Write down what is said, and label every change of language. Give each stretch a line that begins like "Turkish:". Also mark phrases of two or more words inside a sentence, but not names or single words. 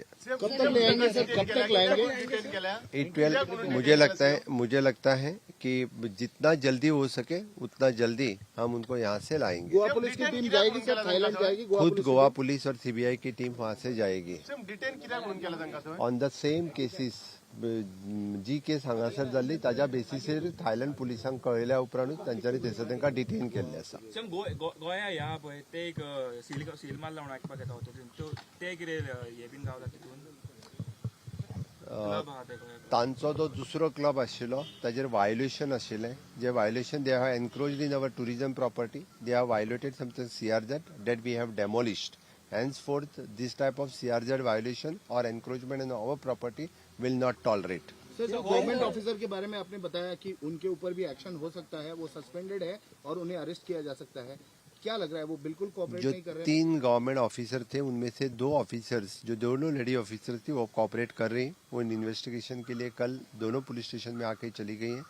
Hindi: कब तक लाएंगे सर, कब तक लाएंगे? मुझे लगता है कि जितना जल्दी हो सके उतना जल्दी हम उनको यहाँ से लाएंगे. गोवा पुलिस की टीम जाएगी सर, थाईलैंड जाएगी? खुद गोवा पुलिस और CBI की टीम वहाँ से जाएगी
English: on the same cases.
Konkani: जी केस हांगासर जाल्ली ताज्या बेसिसीर थायलंड पुलिसांक कळयल्या उपरांतूच तांच्यांनी थंयसर तांकां डिटेन केल्ले आसा. गोंया ह्या पळय ते एक सील मारला म्हणून आयकपाक येता तो ते कितें हे बीन गावता तितून क्लब आहा ते गोंयाक. तांचो जो दुसरो क्लब आशिल्लो ताजेर वायोलेशन आशिल्लें जे वायोलेशन
English: they have encroached in our tourism property they have violated something CRZ that we have demolished. Henceforth, this type of CRZ violation or encroachment in our property will not tolerate.
Hindi: सर
English: government officer
Hindi: के बारे में आपने बताया कि उनके ऊपर भी एक्शन हो सकता है, वो सस्पेंडेड है और उन्हें अरेस्ट किया जा सकता है. क्या लग रहा है वो बिल्कुल कोऑपरेट जो नहीं कर रहे हैं? 3
English: government officer
Hindi: थे उनमें से 2 ऑफिसर्स जो दोनों
English: lady officer
Hindi: थी वो कोऑपरेट कर रही हैं. वो
English: in investigation
Hindi: के लिए कल दोनों पुलिस स्टेशन में आके चली गई हैं.